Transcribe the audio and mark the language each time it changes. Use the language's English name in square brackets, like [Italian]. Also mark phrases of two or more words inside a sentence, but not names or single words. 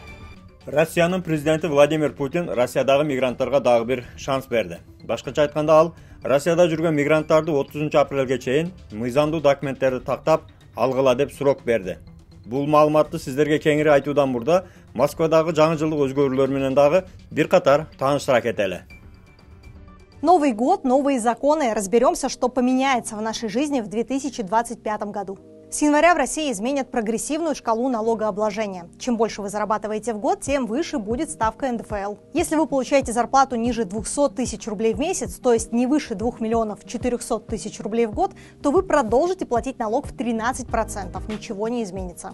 [Kyrgyz] Россиянын президенти Владимир Путин Россиядагы мигранттарга дагы бир шанс берди. Башкача айтканда ал Россияда жүргөн мигранттарды 30 апрелге чейин мыйзамдуу документтерди тактап алгыла деп сурок берди. Бул маалыматты сиздерге кеңири айтуудан мурда Москвадагы жаңы жылдык өзгөрүүлөр менен дагы бир катар тааныштыра кетели. [Russian] Новый год, новые законы. Разберемся, что поменяется в нашей жизни в 2025 году. С января в России изменят прогрессивную шкалу налогообложения. Чем больше вы зарабатываете в год, тем выше будет ставка НДФЛ. Если вы получаете зарплату ниже 200 тысяч рублей в месяц, то есть не выше 2 миллионов 400 тысяч рублей в год, то вы продолжите платить налог в 13%, ничего не изменится.